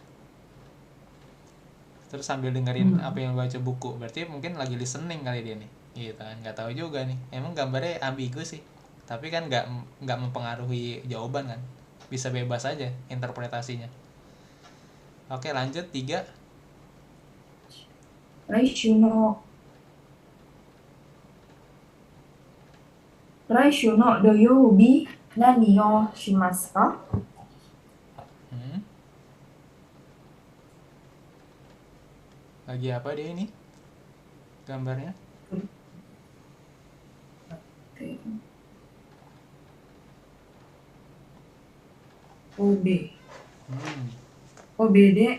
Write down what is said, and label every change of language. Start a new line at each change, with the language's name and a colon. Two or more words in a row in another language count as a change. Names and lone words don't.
Indonesian: Terus sambil dengerin apa yang baca buku. Berarti mungkin lagi listening kali dia nih. Gitu kan. Nggak tahu juga nih. Emang gambarnya ambigu sih. Tapi kan nggak mempengaruhi jawaban kan. Bisa bebas aja interpretasinya. Oke, lanjut 3.
Japanese: 来週の土曜日何をしますか？
Indonesian: Hmm. Lagi apa dia ini? Gambarnya? OB. Hmm.
Japanese: OB で